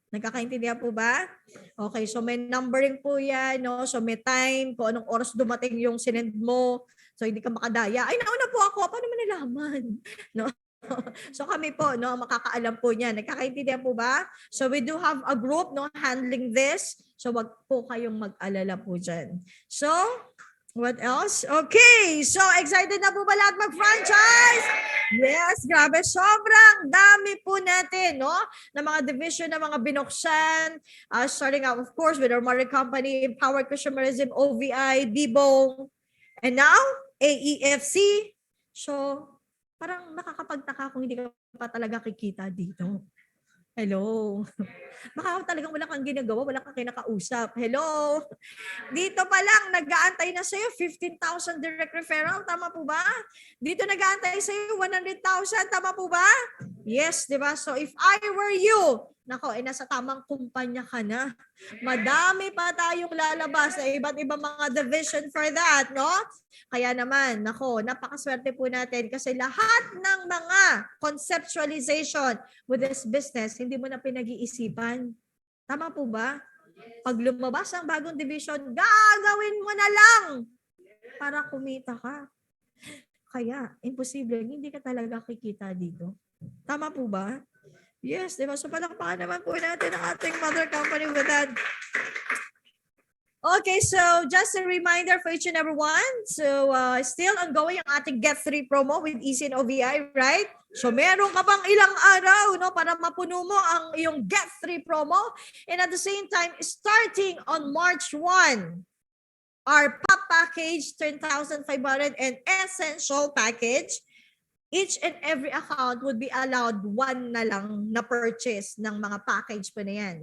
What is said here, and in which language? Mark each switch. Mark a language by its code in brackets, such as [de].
[tl] Nagkakaintindihan po ba? Okay, so may numbering po yan, no? So may time, kung anong oras dumating yung sinend mo. So hindi ka makadaya. Ay, nauna po ako. Paano mo nalaman? No? So kami po, no, makakaalam po niyan. Nagkakaintindihan po ba? [en] So we do have a group, no, handling this. [tl] So wag po kayong mag-alala po dyan. [en] So, what else? [tl] Okay, so excited na po ba lahat mag-franchise? Yes, grabe. Sobrang dami po natin, no? Na mga division na mga binuksan. [en] Starting out, of course, with our mother company, Empowered Consumerism, OVI, Dibong, and now, AEFC. [tl] So, parang nakakapagtaka kung hindi ka pa talaga kikita dito. Hello. Baka talagang wala kang ginagawa, wala kang kinakausap. Hello. Dito pa lang, nag-aantay na sa'yo 15,000 direct referral. Tama po ba? Dito nag-aantay sa'yo 100,000. Tama po ba? Yes, di ba? So if I were you, nako, nasa tamang kumpanya ka na. Madami pa tayong lalabas sa iba't ibang mga division for that, no? Kaya naman, nako, napakaswerte po natin kasi lahat ng mga conceptualization with this business, hindi mo na pinag-iisipan. Tama po ba? Pag lumabas ang bagong division, gagawin mo na lang para kumita ka. Kaya, imposible, hindi ka talaga kikita dito. Tama po ba? Yes, di ba? [en] So [tl] palakpakan naman po natin ang ating [en] mother company with that. Okay, so just a reminder for each and every one. So still ongoing [tl] ang ating [en] Get 3 promo with Easy and OVI, right? [tl] So meron ka bang ilang araw, no, para mapuno mo ang iyong Get 3 promo. [en] And at the same time, starting on March 1, our POP package, 10,500 and essential package, each and every account would be allowed one [tl] na lang na purchase ng mga package pa na yan.